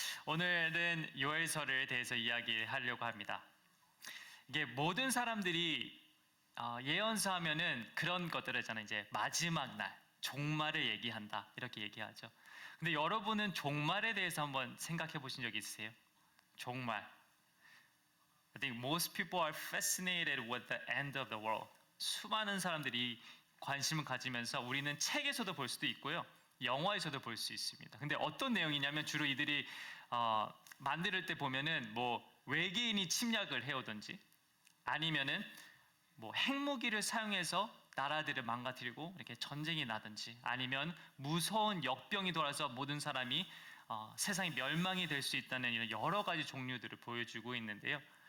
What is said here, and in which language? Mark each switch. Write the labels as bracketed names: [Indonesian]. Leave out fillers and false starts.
[Korean] 오늘은 요엘서를 대해서 이야기하려고 합니다. 이게 모든 사람들이 예언서 하면은 그런 것들을 있잖아요. 이제 마지막 날, 종말을 얘기한다 이렇게 얘기하죠. 근데 여러분은 종말에 대해서 한번 생각해 보신 적 있으세요? 종말. [English] I think most people are fascinated with the end of the world. [Korean] 수많은 사람들이 관심을 가지면서 우리는 책에서도 볼 수도 있고요. 영화에서도 볼 수 있습니다. 근데 어떤 내용이냐면 주로 이들이 만들 때 보면은 뭐 외계인이 침략을 해오든지 아니면은 뭐 핵무기를 사용해서 나라들을 망가뜨리고 이렇게 전쟁이 나든지 아니면 무서운 역병이 돌아서 모든 사람이 세상이 멸망이 될 수 있다는 이런 여러 가지 종류들을 보여주고 있는데요.